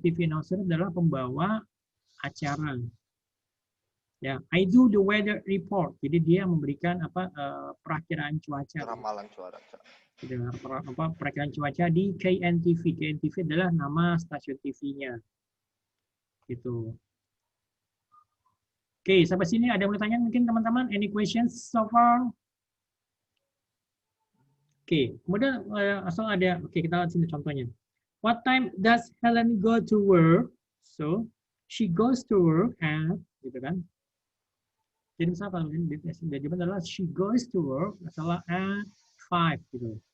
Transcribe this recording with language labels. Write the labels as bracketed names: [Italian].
[Indonesian] TV announcer adalah pembawa acara. [English] Ya, I do the weather report. [Indonesian] Jadi dia memberikan perakiraan cuaca. Ramalan cuaca. Perakiraan cuaca di KNTV. KNTV adalah nama stasiun TV-nya. Gitu. Oke, sampai sini ada yang mau tanya mungkin teman-teman? [English] Any questions so far? [Indonesian] Oke, kemudian kita lihat sini contohnya. [English] What time does Helen go to work? So, she goes to work at, [Indonesian] gitu kan? Jadi misalnya jawaban adalah [English] she goes to work [Indonesian] adalah at 5 gitu.